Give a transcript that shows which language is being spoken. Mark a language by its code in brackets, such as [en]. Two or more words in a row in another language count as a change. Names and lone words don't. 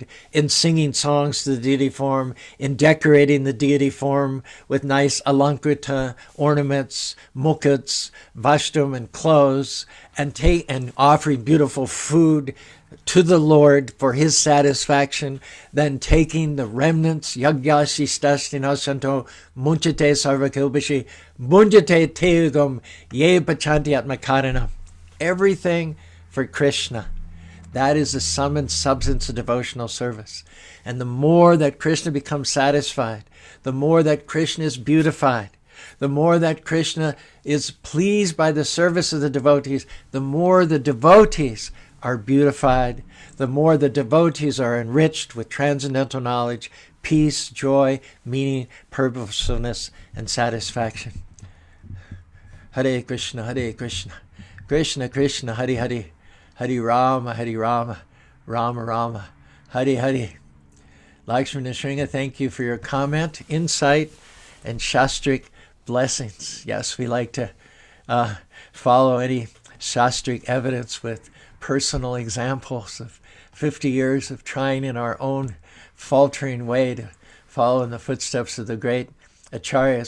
[en] in singing songs to the deity form, in decorating the deity form with nice alankrita ornaments, mukuts, vashtam, and clothes, and offering beautiful food to the Lord for his satisfaction, then taking the remnants, [sa] यज्ञशिष्टाशिनः सन्तो मुच्यन्ते सर्वकिल्बिषैः भुञ्जते तेऽघं ये पचन्त्यात्मकारणात्. [en] Everything for Krishna. That is the sum and substance of devotional service. And the more that Krishna becomes satisfied, the more that Krishna is beautified, the more that Krishna is pleased by the service of the devotees, the more the devotees are beautified, the more the devotees are enriched with transcendental knowledge, peace, joy, meaning, purposefulness, and satisfaction. Hare Krishna, Krishna Krishna, Hare Hare, Hare Rama, Rama Rama, Hare Hare. Lakshmi Nrsimha, thank you for your comment, insight, and shastric blessings. Yes, we like to follow any shastric evidence with personal examples of 50 years of trying in our own faltering way to follow in the footsteps of the great acharyas.